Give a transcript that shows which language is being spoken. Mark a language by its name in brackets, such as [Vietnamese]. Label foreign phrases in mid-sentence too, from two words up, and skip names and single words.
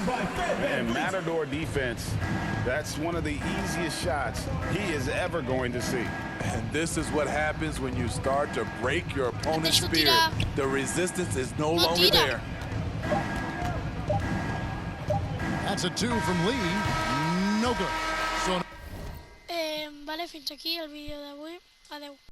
[English] And Matador defense, that's one of the easiest shots he is ever going to see. And this is what happens when you start to break your opponent's spirit. The resistance is no longer there. That's a 2 from Lee. No good. So [Catalan] Vale, Vale, fins aquí el vídeo d'avui. Adeu.